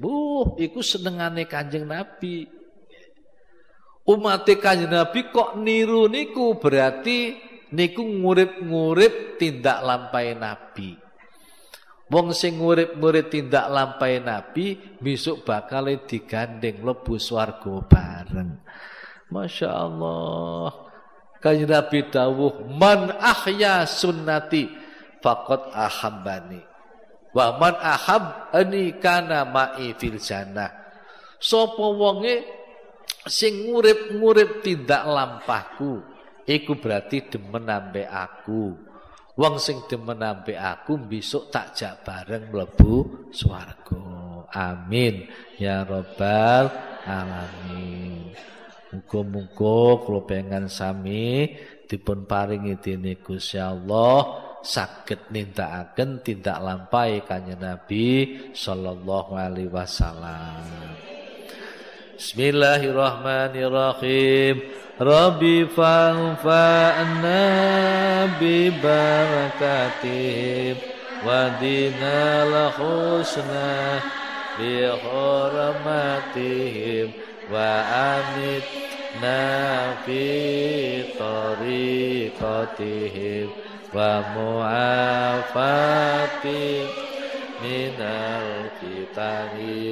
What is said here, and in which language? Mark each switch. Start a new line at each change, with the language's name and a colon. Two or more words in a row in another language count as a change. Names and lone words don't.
Javanese: Iku senengane Kanjeng Nabi. Umat Kanjeng Nabi kok niru niku berarti niku ngurip-ngurip tindak lampahe Nabi. Wong sing ngurip-ngurip tindak lampahe Nabi besok bakal digandeng mlebu swarga bareng.
Arabic: ما شاء الله.
Javanese: Kanjeng Nabi dawuh,
Arabic: من أحيا سنتي فقد أحبني. ومن أحبني كان معي في الجنة.
Javanese: Sapa wonge sing ngurip-ngurip tindak lampahku, iku berarti demen ambek aku. Wong sing demen ambek aku besok tak jak bareng mlebu swarga.
Arabic: آمين يا رب العالمين.
Javanese: Muga-muga kula pengen sami dipun paringi dening Gusti Allah saged nindakaken tindak lampahe Kanjeng Nabi
Arabic: صلى الله عليه وسلم. Bismillahirrahmanirrahim. رب فانفعنا ببركتهم ودنا الحسنى بحرمتهم وأمتنا في طريقتهم ومعافاة من الفتن.